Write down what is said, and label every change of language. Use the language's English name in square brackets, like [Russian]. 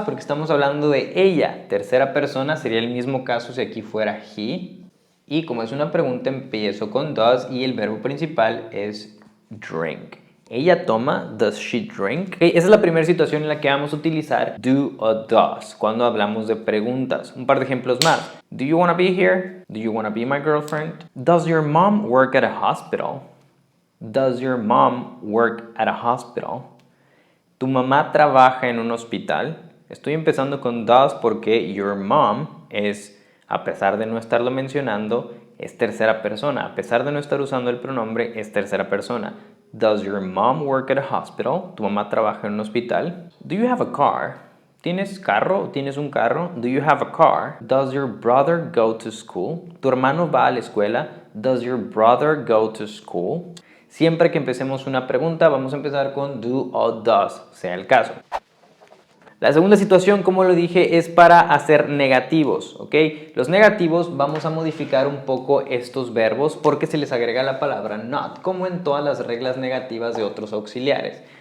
[Spanish] Porque estamos hablando de ella. Tercera persona sería el mismo caso si aquí fuera he. Y como es una pregunta, empiezo con does y el verbo principal es drink. ¿Ella toma? [English] Does she drink? [Spanish] Okay, esa es la primera situación en la que vamos a utilizar do o does cuando hablamos de preguntas. Un par de ejemplos más. [English] Do you want to be here? Do you want to be my girlfriend? Does your mom work at a hospital? Does your mom work at a hospital? [Spanish] ¿Tu mamá trabaja en un hospital? Estoy empezando con does porque [English] your mom [Spanish] es, a pesar de no estarlo mencionando, es tercera persona. A pesar de no estar usando el pronombre, es tercera persona. [English] Does your mom work at a hospital? [Spanish] ¿Tu mamá trabaja en un hospital? [English] Do you have a car? [Spanish] ¿Tienes carro? ¿Tienes un carro? [English] Do you have a car? Does your brother go to school? [Spanish] ¿Tu hermano va a la escuela? [English] Does your brother go to school? [Spanish] Siempre que empecemos una pregunta, vamos a empezar con do o does, sea el caso. La segunda situación, como lo dije, es para hacer negativos, ¿ok? Los negativos vamos a modificar un poco estos verbos porque se les agrega la palabra not, como en todas las reglas negativas de otros auxiliares.